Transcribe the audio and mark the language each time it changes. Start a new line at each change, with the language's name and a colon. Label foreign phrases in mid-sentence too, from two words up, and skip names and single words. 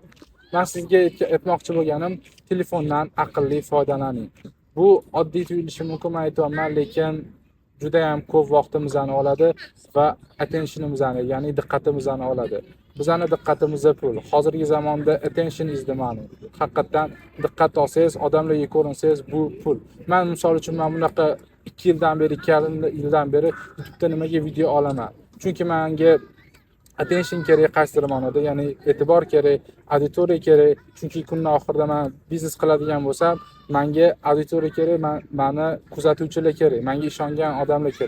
Uzbek: Men sizga aytmoqchi bo'lganim, telefondan aqlli foydalaning. Bu oddiy tuyulishi mumkin, men aytaman, lekin juda ham ko'p vaqtimizni oladi va attentionimizni, ya'ni diqqatimizni oladi. Bizning diqqatimiz pul. Hozirgi zamonda
English: attention is the money.
Uzbek: Haqiqatan diqqat olsangiz, odamlarga ko'rinsangiz, bu pul. Men misol uchun bunaqa 2 yildan beri, 2,5 yildan beri YouTube'da nimaga video olaman? Chunki menga attention kerak qaysidir ma'noda, ya'ni e'tibor kerak, auditoriya kerak. Chunki kunning oxirida men biznes qiladigan bo'lsam, menga auditoriya kerak, meni kuzatuvchilar kerak, menga ishongan odamlar kerak.